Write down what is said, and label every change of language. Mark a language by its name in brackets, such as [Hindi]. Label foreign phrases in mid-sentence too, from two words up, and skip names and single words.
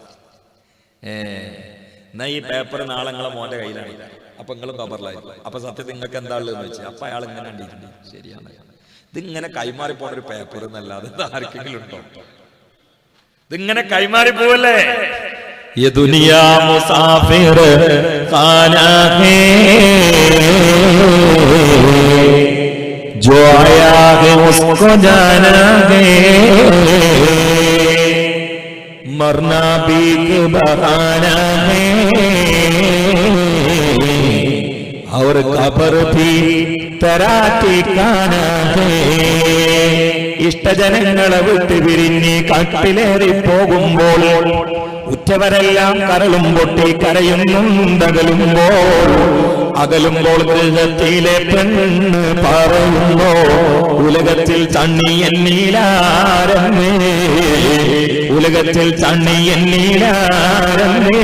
[Malayalam] എന്നാ ഈ പേപ്പർ നാളെ നിങ്ങളെ മോന്റെ കയ്യിലാണ്, അപ്പൊ നിങ്ങളും ഖബറിലായിരിക്കും. അപ്പൊ സത്യത്തിൽ നിങ്ങൾക്ക് എന്താ ഉള്ളതെന്ന് വെച്ചു. അപ്പൊ അയാൾ ഇങ്ങനെ കണ്ടിട്ടുണ്ട്. ശരിയാണ്, ഇതിങ്ങനെ കൈമാറി പോണ ഒരു പേപ്പർ എന്നല്ലാതെ ആർക്കെങ്കിലും ഉണ്ടോ? ഇതിങ്ങനെ കൈമാറി പോവല്ലേ? [Hindi] ये दुनिया मुसाफिर खाना है, जो आया है उसको जाना है, मरना भी एक बहाना है, और कब्र भी तेरा ठिकाना है. [Malayalam] ഇഷ്ടജനങ്ങളെ വിട്ട് പിരിഞ്ഞ് കാട്ടിലേറി പോകുമ്പോൾ ഉറ്റവരെല്ലാം കരളും പൊട്ടി കരയുന്നുണ്ടകലുമ്പോൾ, അകലുമ്പോൾ ഗൃഹത്തിലെ പെണ്ണ് പറയുന്നു, ഉലകത്തിൽ തണ്ണി എന്നീലാരന്നേ, ഉലകത്തിൽ തണ്ണി എന്നീലാരന്നേ.